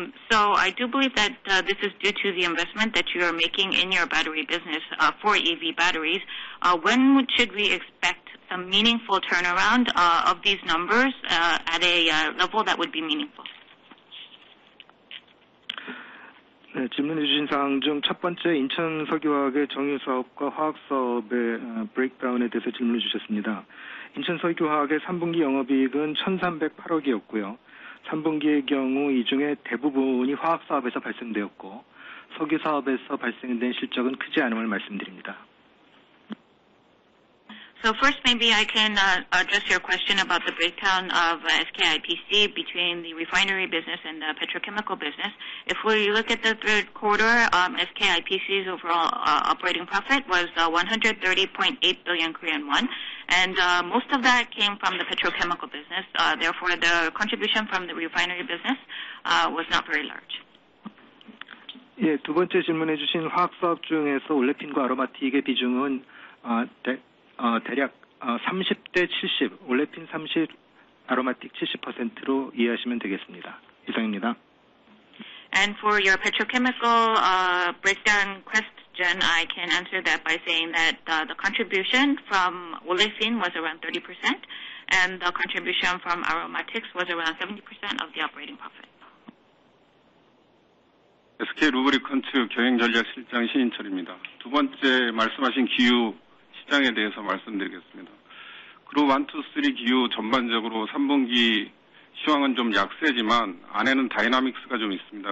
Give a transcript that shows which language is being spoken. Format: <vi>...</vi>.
<en>So I do believe that this is due to the investment that you are making in your battery business for EV batteries. When should we expect some meaningful turnaround of these numbers at a level that would be meaningful?</en> <ko>네, 질문해 주신 사항 중 첫 번째 인천 석유화학의 정유 사업과 화학 사업의 브레이크다운에 대해서 질문해 주셨습니다. 인천 석유화학의 3분기 영업이익은 1,308억이었고요. 3분기의 경우 이 중에 대부분이 화학 사업에서 발생되었고 석유 사업에서 발생된 실적은 크지 않음을 말씀드립니다.</ko> <en>So first, maybe I can address your question about the breakdown of SK IPC between the refinery business and the petrochemical business. If we look at the third quarter, SK IPC's overall operating profit was 130.8 billion Korean won, and most of that came from the petrochemical business. Therefore, the contribution from the refinery business was not very large.</en> <ko>예, 두 번째 질문해 주신 화학사업 중에서 올레핀과 아로마틱의 비중은 대략 30대 70, 올레핀 30, 아로마틱 70%로 이해하시면 되겠습니다. 이상입니다.</ko> <en>And for your petrochemical breakdown question, I can answer that by saying that the contribution from olefin was around 30%, and the contribution from aromatics was around 70% of the operating profit.</en> <ko>SK 루브리컨트 경영전략실장 신인철입니다. 두 번째 말씀하신 기유 시장에 대해서 말씀드리겠습니다. 그룹 1, 2, 3 기유 전반적으로 3분기 시황은 좀 약세지만 안에는 다이나믹스가 좀 있습니다.</ko>